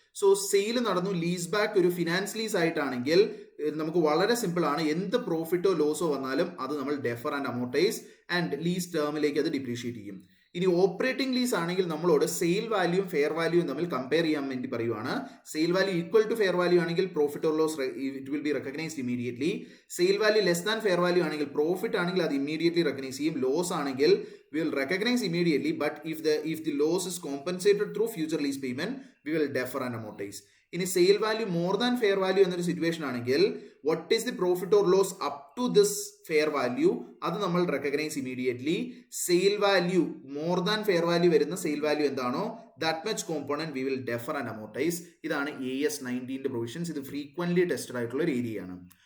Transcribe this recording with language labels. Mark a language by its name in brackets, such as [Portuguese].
[Malayalam] So sale നടന്നു, lease back ഒരു finance lease ആയിട്ടാണെങ്കിൽ നമുക്ക് വളരെ സിമ്പിൾ ആണ്. എന്ത് പ്രോഫിറ്റോ ലോസോ വന്നാലും അത് നമ്മൾ defer and amortise and lease ടേമിലേക്ക് അത് ഡിപ്രീഷിയേറ്റ് ചെയ്യും. ഇനി ഓപ്പറേറ്റിംഗ് ലീസ് ആണെങ്കിൽ നമ്മളോട് സെയിൽ വാല്യൂയും ഫെയർ വാല്യൂയും തമ്മിൽ കമ്പയർ ചെയ്യാൻ വേണ്ടി പറയുവാണ്. [English] Sale value equal to fair value ആണെങ്കിൽ profit or loss it will be recognised immediately. [Malayalam] Sale value less than fair value ആണെങ്കിൽ പ്രോഫിറ്റ് ആണെങ്കിൽ അത് ഇമീഡിയറ്റ്ലി റെക്കഗ്നൈസ് ചെയ്യും, ലോസ് ആണെങ്കിൽ [English] we will recognize immediately, but if the loss is compensated through future lease payment, we will defer and amortize. [Malayalam] ഇനി sale value more than fair value എന്നൊരു situation ആണെങ്കിൽ [English] what is the profit or loss up to this fair value [Malayalam] അത് നമ്മൾ recognise immediately. Sale value more than fair value വരുന്ന sale value എന്താണോ [English] that much component we will defer and amortize. [Malayalam] ഇതാണ് AS 19 provisions. ഇത് frequently tested ആയിട്ടുള്ള ഒരു ഏരിയയാണ്.